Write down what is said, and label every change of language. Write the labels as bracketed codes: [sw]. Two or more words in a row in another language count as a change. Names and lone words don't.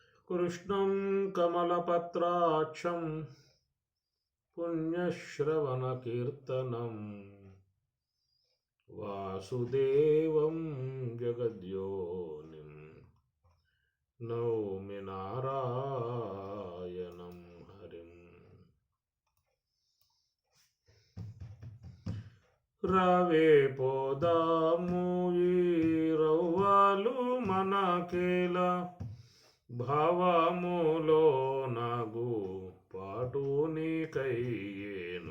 [sa] कृष्णं कमलपत्राक्षं पुण्यश्रवणकीर्तनं वासुदेवं जगद्योनिं नौमि नारायणं हरिम्। [te] రావే పోదాము ఈ రవ్వాలు మనకేలా భావములో నగు పాటు నీకయ్యేను.